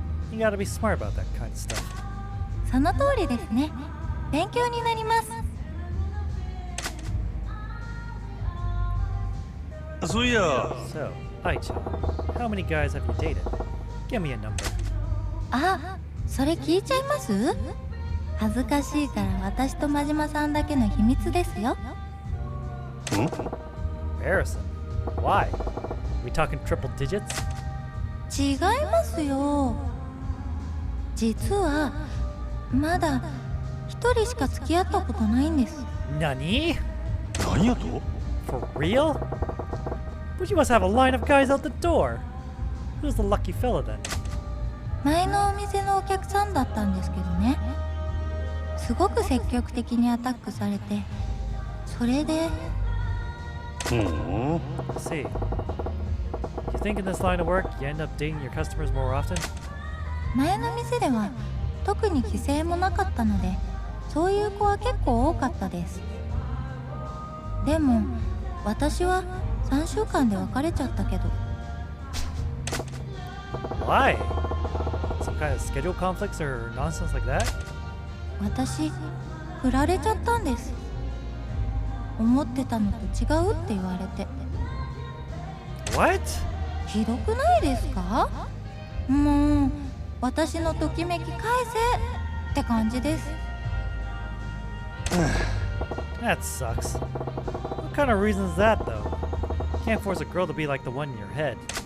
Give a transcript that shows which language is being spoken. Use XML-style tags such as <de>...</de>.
<en>You gotta be smart about that kind of stuff.</en> <ja>その通りですね。勉強になります。そういや</ja> <en>So, Ai-chan, how many guys have you dated? Give me a number.</en> <ja>あ、それ聞いちゃいます？恥ずかしいから私と真島さんだけの秘密ですよ。</ja> <en>Embarrassing. Why? We talking triple digits?</en> <ja>違いますよ。実はまだ一人しか付き合ったことないんです。 Nani? 何やと</ja> <en>For real? But you must have a line of guys out the door. Who's the lucky fella then?</en> <ja>前のお店のお客さんだったんですけどね。すごく積極的にアタックされて、それで。</ja> <en>I see. You think in this line of work you end up dating your customers more often?</en> <ja>前の店では特に規制もなかったので、そういう子は結構多かったです。でも私は3週間で別れちゃったけど。</ja> <en>Why? Some kind of schedule conflicts or nonsense like that?</en> <ja>私振られちゃったんです。思ってたのと違うって言われて。</ja> <en>What?</en> <ja>ひどくないですか？もう私のときめき返せって感じです。</ja> <en>That sucks. What kind of reason is that though? Can't force a girl to be like the one in your head.</en>